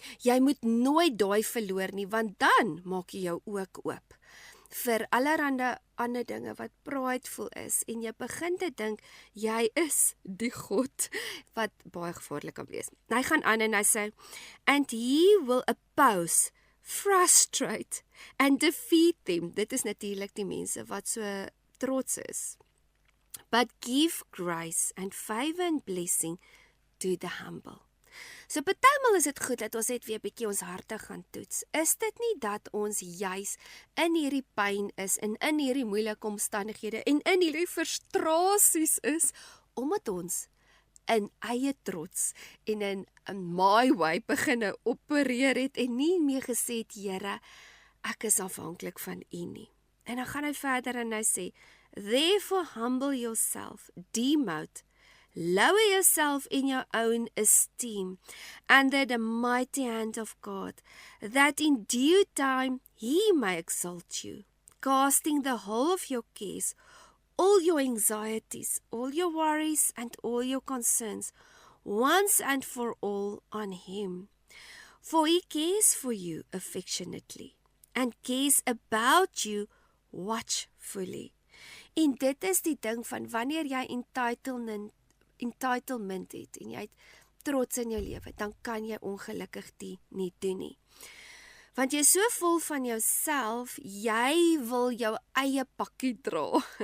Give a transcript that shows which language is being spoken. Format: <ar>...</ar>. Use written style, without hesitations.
<af>Jy moet nooit daai verloor nie, want dan maak jy jou ook oop vir allerhande ander dinge wat prideful is, en jy begin te dink, jy is die God, wat baie gevaarlik kan wees. Hy gaan aan en hy sê,</af> <en>and he will oppose, frustrate and defeat them.</en> <af>Dit is natuurlik die mense wat so trots is.</af> <en>But give grace and favor and blessing to the humble.</en> <af>So partymal is dit goed dat ons net weer bietjie ons harte gaan toets. Is dit nie dat ons juis in hierdie pyn is en in hierdie moeilike omstandighede en in hierdie frustrasies is, omdat ons in eie trots en in</af> <en>my way</en> <af>beginne opereer het en nie meer gesê het, Here, ek is afhanklik van U nie. En dan gaan hy verder en hy sê,</af> <en>therefore humble yourself, demote, lower yourself in your own esteem under the mighty hand of God, that in due time He may exalt you, casting the whole of your cares, all your anxieties, all your worries, and all your concerns, once and for all on Him. For He cares for you affectionately. and cares about you watchfully.</en> <af>En dit is die ding van wanneer jy entitlement het en jy het trots in jou lewe, dan kan jy ongelukkig die nie doen nie. Want jy is so vol van jouself, jy wil jou eie pakkie dra.</af>